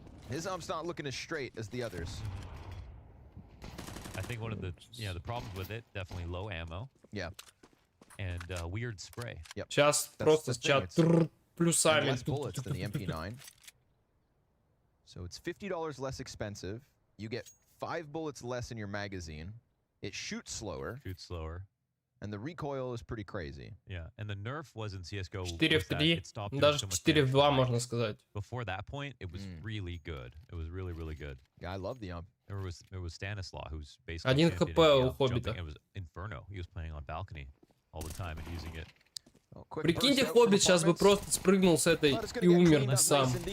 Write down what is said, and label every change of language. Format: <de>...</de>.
<en>His arm's not looking as straight as the others. I think one of the problems with it, definitely low ammo. Yeah. And weird spray. Yep.</en> <ru>Сейчас просто чат плюсами.</ru> <en>Less bullets than the MP9. So it's $50 less expensive. You get 5 bullets less in your magazine. It shoots slower. And the recoil is pretty crazy. Yeah, and the nerf was in CSGO.</en> <ru>4 в 3, даже 4 в 2, можно сказать.</ru> <en>Before that point, it was really good. It was really, really good. Yeah, I love the There was Stanislaw, who's basically</en> <ru>1 хп у Хоббита.</ru> <en>It was Inferno. He was playing on balcony all the time and using it.</en> <ru>Прикиньте, Хоббит сейчас бы просто спрыгнул с этой и умер бы сам.</ru>